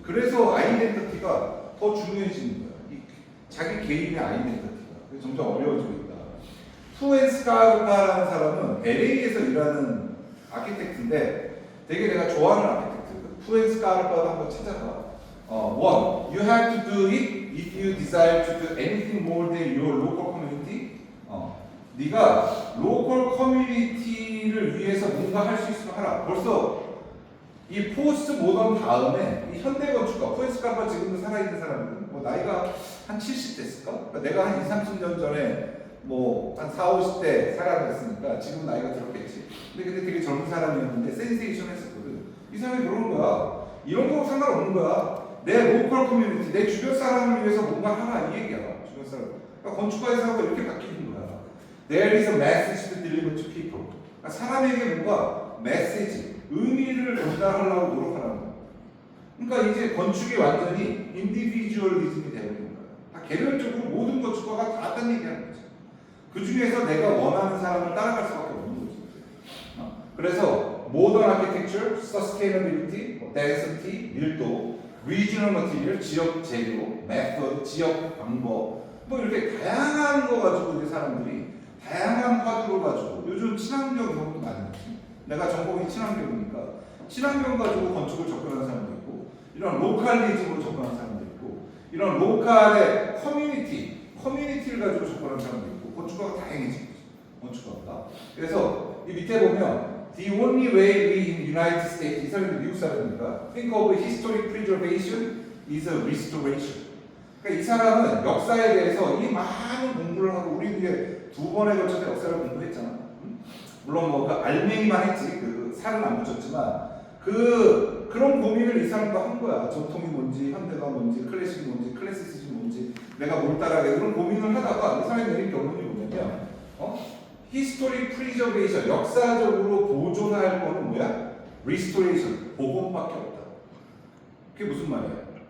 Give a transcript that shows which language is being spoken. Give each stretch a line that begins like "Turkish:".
Korean: 그래서 아이덴티티가 더 중요해지는 거야. 자기 개인의 아이덴티티가. 점점 어려워지고 있다. 푸엔스카르파라는 사람은 LA에서 일하는 아키텍트인데 되게 내가 좋아하는 아키텍트. 푸엔스카르파도 한번 찾아봐.
English: One, you have to do it if you desire to do anything more than your local community.
Korean: 네가 로컬 커뮤니티를 위해서 뭔가 할 수 있으면 하라. 벌써 이 포스트 모던 다음에 이 현대 건축가 푸엔스카르파 지금도 살아있는 사람이거든. 뭐 나이가 한 70 됐을까? 그러니까 내가 한 20-30년 전에 뭐 한 40-50대 살아갔으니까 지금 나이가 들었겠지. 근데 되게 젊은 사람이었는데 센세이션 했었거든. 이 사람이 그러는 거야. 이런 거 상관없는 거야. 내 로컬 커뮤니티, 내 주변 사람을 위해서 뭔가 하라 이 얘기야. 주변 사람. 그러니까 건축가에서 하고 이렇게 바뀌는 거야.
English: There is a message to deliver to people.
Korean: 그러니까 사람에게 뭔가 메시지, 의미를 전달하려고 노력하라는 거야. 그러니까 이제 건축이 완전히 인디비주얼리즘이 되는 거야. 다 개별적으로 모든 건축가가 다 딴 얘기하는 거지. 그 중에서 내가 원하는 사람을 따라갈 수밖에 없는 거지. 그래서 모던 아키텍처, 서스테이너빌리티, 덴시티, 밀도, 리지널 머티리얼, 지역 재료, 메서드, 지역 방법, 뭐 이렇게 다양한 거 가지고 이제 사람들이 다양한 화두를 가지고 요즘 친환경 이런 것도 많이 있지. 내가 전공이 친환경이니까 친환경 가지고 건축을 접근하는 사람도 있고 이런 로컬리즘으로 접근하는 사람도 있고 이런 로컬의 커뮤니티를 가지고 접근하는 사람도 있고 건축가가 다양해진 거지. 건축가가. 그래서 이 밑에 보면
English: The only way we in United States
Korean: 이 사람이 미국 사람이니까
English: think of historic preservation is a restoration.
Korean: 그러니까 이 사람은 역사에 대해서 이 많은 공부를 하고 우리 이제 2번에 걸쳐서 역사를 공부했잖아. 물론 뭐 그 알맹이만 했지 그 살은 안 붙였지만 그런 고민을 이 사람도 한 거야. 전통이 뭔지, 현대가 뭔지, 클래식이 뭔지, 클래시시즘이 뭔지, 내가 뭘 따라가야 그런 고민을 하다가 이 사람이 내린 결론이 뭐냐면, 히스토리 프리저베이션, 역사적으로 보존할 거는 뭐야? 리스토레이션, 복원밖에 없다. 그게 무슨 말이야?